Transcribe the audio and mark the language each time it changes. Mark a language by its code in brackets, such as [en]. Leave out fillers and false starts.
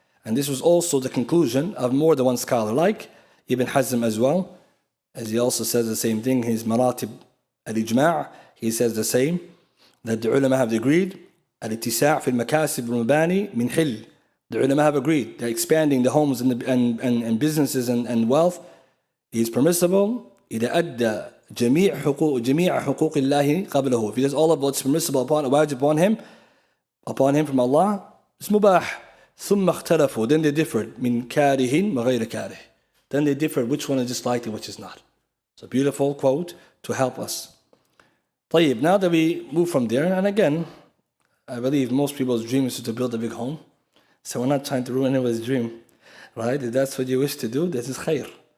[en] And this was also the conclusion of more than one scholar, like Ibn Hazm as well, as he also says the same thing, his Maratib al-Ijma', he says the same, that the ulama have agreed, [ar] al-ittisa' fi al-makasib al-mabani min hil. [en] The ulama have agreed that expanding the homes and businesses and wealth is permissible [ar] إذا أدى جميع حقوق الله قبله. [en] If he does all of what's permissible wajib upon him from Allah, it's mubah. [ar] ثم اختلفوا, [en] then they differed [ar] من كاره وغير كاره. [en] Then they differed which one is disliked and which is not. It's a beautiful quote to help us. [ar] طيب, [en] now that we move from there, and again, I believe most people's dream is to build a big home. So we're not trying to ruin anyone's dream, right? If that's what you wish to do, this is khair.